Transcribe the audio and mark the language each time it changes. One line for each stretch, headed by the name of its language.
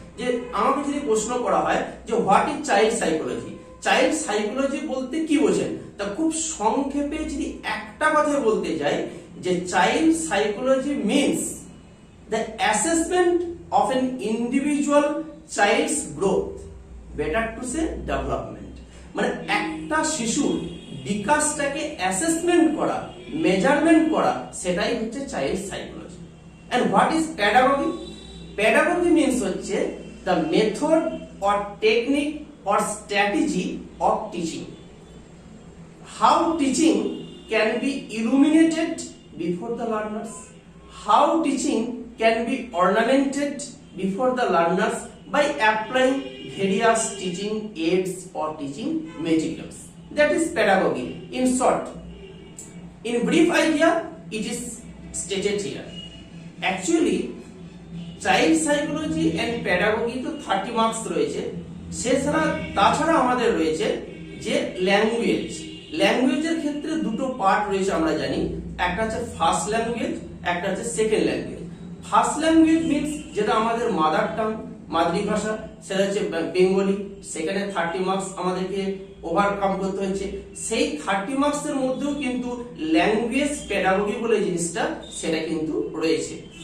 Bangla: যে আমাকে যদি প্রশ্ন করা হয় যে
English: what is child psychology,
Bangla: child psychology বলতে কি বোঝেন, তা খুব সংক্ষেপে যদি একটা কথা বলতে যাই, যে child psychology means
English: the assessment of an individual child's growth, better to say development,
Bangla: একটা শিশুর বিকাশটাকে অ্যাসেসমেন্ট করা, মেজারমেন্ট করা, সেটাই হচ্ছে child psychology.
English: and what is pedagogy? pedagogy means হচ্ছে the method or technique or strategy of teaching, how teaching can be illuminated before the learners, how teaching can be ornamented before the learners by applying various teaching aids or teaching materials. That is pedagogy in short. In brief idea, it is stated here. Actually, child psychology and pedagogy
Bangla: তো 30 marks রয়েছে। তাছাড়া আমাদের রয়েছে যে language. ল্যাঙ্গুয়েজের ক্ষেত্রে দুটো part রয়েছে আমরা জানি, একটা হচ্ছে ফার্স্ট ল্যাঙ্গুয়েজ, একটা হচ্ছে second language. First language means যেটা আমাদের মাদার টাং, মাতৃভাষা, সেটা হচ্ছে বেঙ্গলি। সেখানে 30 মার্কস আমাদেরকে ওভারকাম করতে হচ্ছে। সেই 30 মার্কসের মধ্যেও কিন্তু ল্যাঙ্গুয়েজ প্যাডাগজি বলে জিনিসটা সেটা কিন্তু রয়েছে।